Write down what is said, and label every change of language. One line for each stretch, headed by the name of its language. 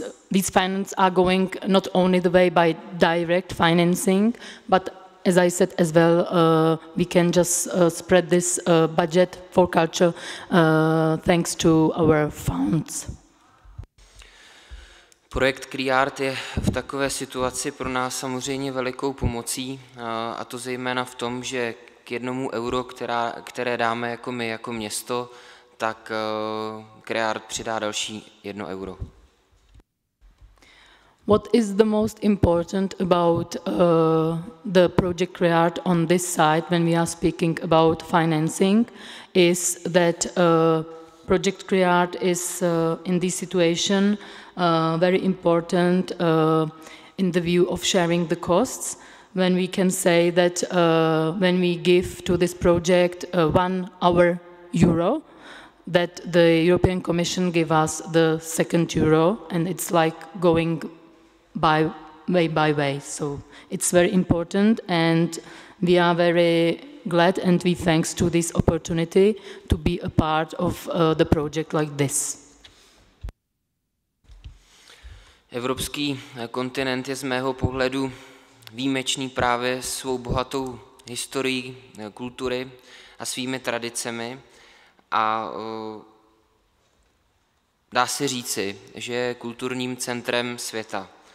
English: these finance are going not only the way by direct financing, but as I said as well, we can just spread this budget for culture thanks to our funds.
Czech: Projekt CreArt je v takové situaci pro nás samozřejmě velikou pomocí, a to zejména v tom, že k 1 euro, které dáme jako my, jako město, tak CreArt přidá další 1 euro.
English: What is the most important about the project CreArt on this side when we are speaking about financing is that project CreArt is in this situation very important in the view of sharing the costs, when we can say that when we give to this project 1 euro, that the European Commission give us the 2nd euro, and it's like going by way. So it's very important, and we are very glad and we thanks to this opportunity to be a part of the project like this.
Czech: Evropský kontinent je z mého pohledu výjimečný právě svou bohatou historií kultury a svými tradicemi, a dá se říci, že je kulturním centrem světa.